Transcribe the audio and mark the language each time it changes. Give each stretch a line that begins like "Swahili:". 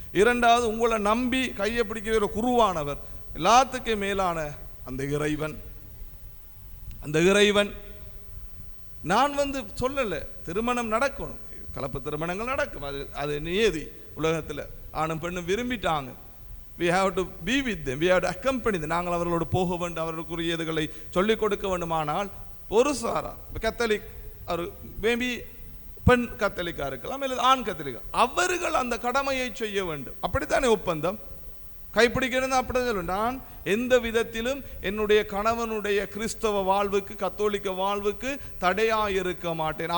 Tamil: இரண்டாவது, உங்களை நம்பி கையை பிடிக்கிற குருவானவர், எல்லாத்துக்கும் மேலான அந்த இறைவன். அந்த இறைவன் நான் சொல்லலை திருமணம் நடக்கணும், கலப்பு திருமணங்கள் நடக்கும், அது நியதி. உலகத்தில் ஆணும் பெண்ணும் விரும்பிட்டாங்க.
English: we have to be with them, we have to accompany them.
Tamil: நாங்கள் அவர்களோடு போக வேண்டும், அவர்களுக்குரியதுகளை சொல்லிக் கொடுக்க வேண்டுமானால் ஒரு சாரா கத்தலிக், ஒரு மேபி பெண் கத்தலிக்கா இருக்கலாம், இல்லை ஆண் கத்தலிக்கா, அவர்கள் அந்த கடமையை செய்ய வேண்டும். அப்படித்தானே ஒப்பந்தம்? கைப்பிடிக்கிறது அப்படிதான் சொல்லுவேன். நான் எந்த விதத்திலும் என்னுடைய கணவனுடைய கிறிஸ்தவ வாழ்வுக்கு, கத்தோலிக்க வாழ்வுக்கு தடையாயிருக்க மாட்டேன்.